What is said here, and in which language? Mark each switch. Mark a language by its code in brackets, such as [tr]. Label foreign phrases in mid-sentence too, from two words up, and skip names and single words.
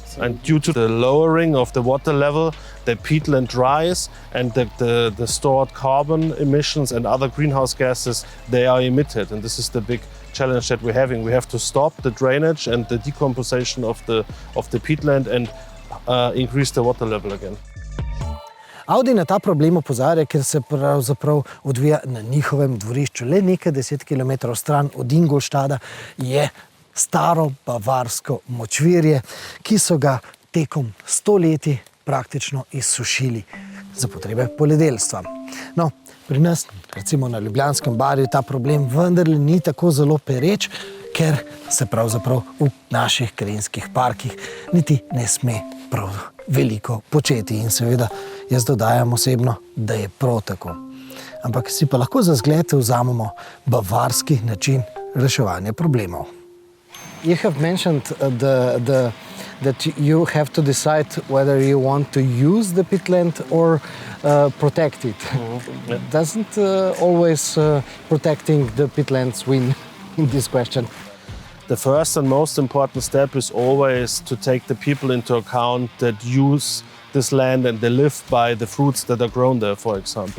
[en] And due to the lowering of the water level, the peatland dries, and the stored carbon emissions and other greenhouse gases, they are emitted. And this is the big challenge that we're having. We have to stop the drainage and the decomposition of the peatland and increase the water level again. [sl] Audi na ta problem opozarja, ker se pravzaprav odvija na njihovem dvorišču. Le nekaj 10 kilometrov stran od Ingolstadta je staro bavarsko močvirje, ki so ga tekom stoletij praktično izsušili za potrebe poljedelstva. No, pri nas, recimo na Ljubljanskem barju, ta problem vendarle ni tako zelo pereč, ker se pravzaprav v naših krajinskih parkih niti ne sme prav veliko početi. In seveda jaz dodajam osebno, da je prav tako. Ampak si pa lahko za zgled vzamemo bavarski način reševanja problemov. [en] You have mentioned that you have to decide whether you want to use the peatland or protect it. Mm-hmm. Yeah. Doesn't always protecting the peatlands win in this question? The first and most important step is always to take the people into account that use this land and they live by the fruits that are grown there, for example.